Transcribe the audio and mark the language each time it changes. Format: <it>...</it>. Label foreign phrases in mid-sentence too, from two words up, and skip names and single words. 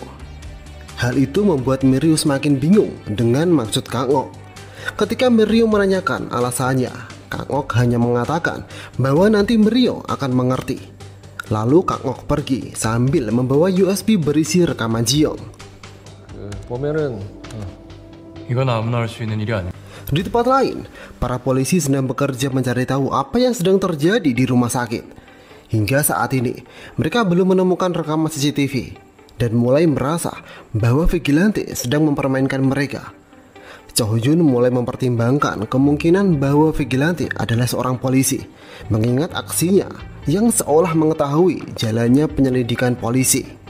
<id>Hal itu membuat Mirio semakin bingung dengan maksud Kang Ok. Ketika Mirio menanyakan alasannya, Kang Ok hanya mengatakan bahwa nanti Mirio akan mengerti. Lalu Kang Ok pergi sambil membawa USB berisi rekaman Jiong.</id> <ko>이건 아무나 할 수 있는 일이 아니야.</ko> <id>Di tempat lain, para polisi sedang bekerja mencari tahu apa yang sedang terjadi di rumah sakit. Hingga saat ini, mereka belum menemukan rekaman CCTV dan mulai merasa bahwa vigilante sedang mempermainkan mereka. Cho Hyun mulai mempertimbangkan kemungkinan bahwa vigilante adalah seorang polisi, mengingat aksinya yang seolah mengetahui jalannya penyelidikan polisi.</id>